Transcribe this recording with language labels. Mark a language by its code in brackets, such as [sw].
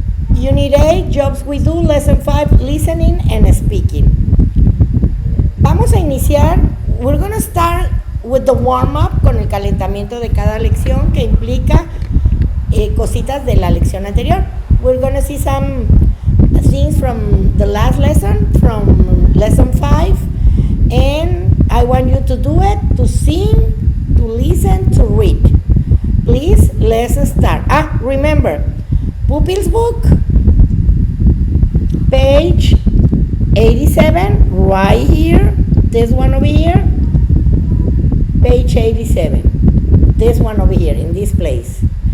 [en] Unit 8, Jobs We Do, Lesson 5, Listening and Speaking. [es] Vamos a iniciar. [en] We're going to start with the warm-up, [es] con el calentamiento de cada lección, que implica cositas de la lección anterior. [en] We're going to see some things from the last lesson, from lesson 5, and I want you to do it, to sing, to listen, to read. Please, let's start. Remember, Pupils book, page 87, right here, this one over here, page 87, this one over here, in this place.